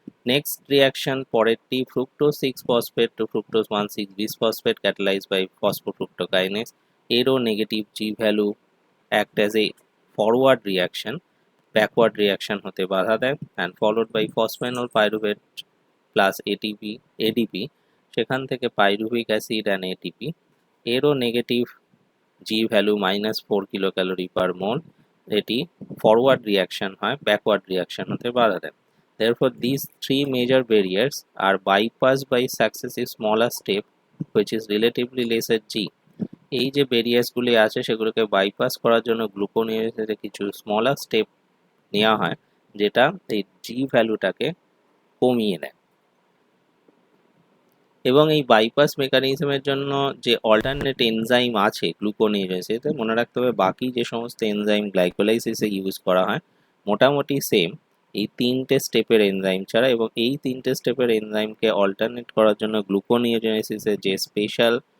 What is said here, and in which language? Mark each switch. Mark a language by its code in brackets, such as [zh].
[bn] Next reaction পরেরটি fructose 6-ফসফেট two fructose 1,6-বিসফসফেট catalysed by ফসফোফ্রুক্টোকাইনেস, এরও negative G value [en] act as a forward reaction, [bn] backward reaction হতে বাধা দেয়, and followed by ফসফেনল pyruvate plus ADP, সেখান থেকে pyruvic acid and ATP, এরও negative জি value -4 kilo calorie per মোল, এটি forward reaction হয়, backward reaction হতে বাধা দেয়। [en] Therefore, these three major barriers are bypassed by successive smaller step which is relatively lesser G. [bn] এই যে ব্যারিয়ার্সগুলি আছে সেগুলোকে বাইপাস করার জন্য গ্লুকোনিওজেনেসিসে কিছু স্মলার স্টেপ নেওয়া হয়, যেটা এই জি ভ্যালুটাকে কমিয়ে দেয়। এবং এই বাইপাস মেকানিজমের জন্য যে অল্টারনেট এনজাইম আছে গ্লুকোনিওজেনেসিসে, মনে রাখতে হবে বাকি যে সমস্ত এনজাইম গ্লাইকোলাইসিসে ইউজ করা হয় মোটামুটি সেম এই তিনটে স্টেপের এনজাইম ছাড়া, এবং এই তিনটে স্টেপের এনজাইমকে অল্টারনেট করার জন্য গ্লুকোনিওজেনেসিসে যে স্পেশাল